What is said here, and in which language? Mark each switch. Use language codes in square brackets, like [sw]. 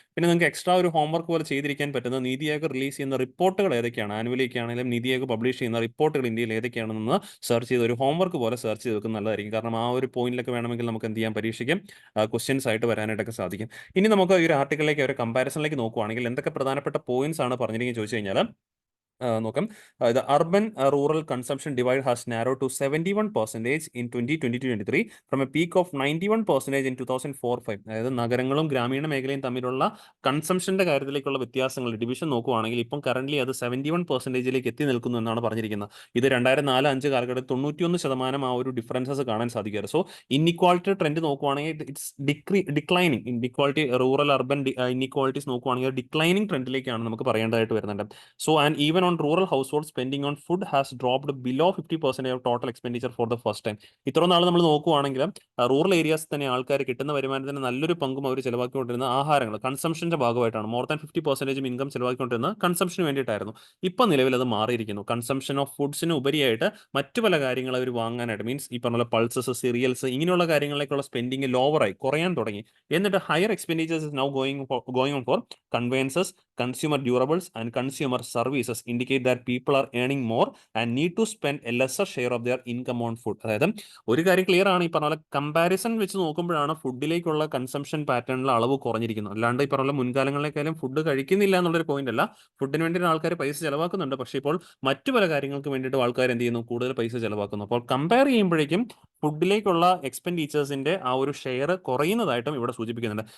[ml] പിന്നെ നിങ്ങൾക്ക് എക്സ്ട്രാ ഒരു ഹോംവർക്ക് പോലെ ചെയ്തിരിക്കാൻ പറ്റുന്ന നീതി ആയോഗ് റിലീസ് ചെയ്യുന്ന റിപ്പോർട്ടുകൾ ഏതൊക്കെയാണ്, ആനുവലിക്ക് ആണെങ്കിലും നീതി ആയോഗ് പബ്ലിഷ് ചെയ്യുന്ന റിപ്പോർട്ടുകൾ ഇന്ത്യയിൽ ഏതൊക്കെയാണെന്ന് സെർച്ച് ചെയ്ത് ഒരു ഹോംവർക്ക് പോലെ സെർച്ച് ചെയ്ത് വെക്കുന്നത് നല്ലതായിരിക്കും. കാരണം ആ ഒരു പോയിന്റിലൊക്കെ വേണമെങ്കിൽ നമുക്ക് എന്ത് ചെയ്യാൻ, പരീക്ഷയ്ക്ക് ക്വസ്റ്റ്യൻസ് ആയിട്ട് വരാനായിട്ടൊക്കെ സാധിക്കും. ഇനി നമുക്ക് ഈ ഒരു ആർട്ടിക്കിളിലേക്ക് ഒരു കമ്പാരിസണിലേക്ക് നോക്കുവാണെങ്കിൽ എന്തൊക്കെ പ്രധാനപ്പെട്ട പോയിന്റ്സ് ആണ് പറഞ്ഞിരിക്കുന്നത് ചോദിച്ചു കഴിഞ്ഞാൽ നോക്കാം. [en] The urban rural consumption divide has narrowed to 71% in 2022-23 from a peak of 91% in 2004-5. [ml] അതായത് നഗരങ്ങളും ഗ്രാമീണ മേഖലയും തമ്മിലുള്ള കൺസംഷന്റെ കാര്യത്തിലേക്കുള്ള വ്യത്യാസങ്ങൾ ഡിവിഷൻ നോക്കുവാണെങ്കിൽ ഇപ്പം കറന്റ് അത് 71% എത്തി നിൽക്കുന്നു എന്നാണ് പറഞ്ഞിരിക്കുന്നത്. ഇത് 2004-5 കാലഘട്ടത്തിൽ 91% ആ ഒരു ഡിഫറൻസസ് കാണാൻ സാധിക്കാറ്. [en] So inequality trend നോക്കുവാണെങ്കിൽ it's declining. [ml] Inequality rural urban inequalities നോക്കുവാണെങ്കിൽ ഡിക്ലൈനിങ് ട്രെൻഡിലേക്കാണ് നമുക്ക് പറയേണ്ടതായിട്ട് വരുന്നുണ്ട്. So and even [en] on rural household spending on food has dropped below 50% of total expenditure for the first time. [ml] ഇത്ര നാൾ നമ്മൾ നോക്കുവാണെങ്കിൽ റൂറൽ ഏരിയാസ് തന്നെ ആൾക്കാർ കിട്ടുന്ന വരുമാനത്തിന് നല്ലൊരു പങ്കും അവർ ചിലവാക്കിക്കൊണ്ടിരുന്ന ആഹാരങ്ങൾ കൺസംഷന്റെ ഭാഗമായിട്ടാണ്. മോർ ദാൻ 50% ഇൻകം ചിലവാക്കിക്കൊണ്ടിരുന്ന കൺസംഷന് വേണ്ടിയിട്ടായിരുന്നു. ഇപ്പം നിലവിൽ അത് മാറിയിരിക്കുന്നു. കൺസംഷൻ ഓഫ് ഫുഡ്സിന് ഉപരിയായിട്ട് മറ്റു പല കാര്യങ്ങൾ അവർ വാങ്ങാനായിട്ട്, മീൻസ് ഈ പറഞ്ഞ പൾസസ്, സീരിയൽസ്, ഇങ്ങനെയുള്ള കാര്യങ്ങളിലേക്കുള്ള സ്പെൻഡിങ് ലോവറായി കുറയാൻ തുടങ്ങി. [en] എന്നിട്ട് higher expenditures is now going on for conveyances, consumer durables and consumer services indicate that people are earning more and need to spend a lesser share of their income on food. [ml] അതായത് ഒരു കാര്യം clear ആണ്, ഈ പറഞ്ഞ comparison വെച്ച് നോക്കുമ്പോഴാണ് ഫുഡിലേക്കുള്ള consumption പാറ്റേണിലെ അളവ് കുറഞ്ഞിരിക്കുന്നത്. അല്ലാണ്ട് ഈ പറഞ്ഞ മുൻകാലങ്ങളിലേക്കാളും ഫുഡ് കഴിക്കുന്നില്ല എന്നുള്ളൊരു പോയിന്റ് അല്ല. ഫുഡിന് വേണ്ടി ആൾക്കാർ പൈസ ചിലവാക്കുന്നുണ്ട്, പക്ഷേ ഇപ്പോൾ മറ്റു പല കാര്യങ്ങൾക്ക് വേണ്ടിയിട്ട് ആൾക്കാർ എന്ത് ചെയ്യുന്നു, കൂടുതൽ പൈസ ചിലവാക്കുന്നു. അപ്പോൾ കമ്പയർ ചെയ്യുമ്പോഴേക്കും ഫുഡിലേക്കുള്ള എക്സ്പെൻഡിച്ചേഴ്സിന്റെ ആ ഒരു ഷെയർ കുറയുന്നതായിട്ടും ഇവിടെ സൂചിപ്പിക്കുന്നുണ്ട്.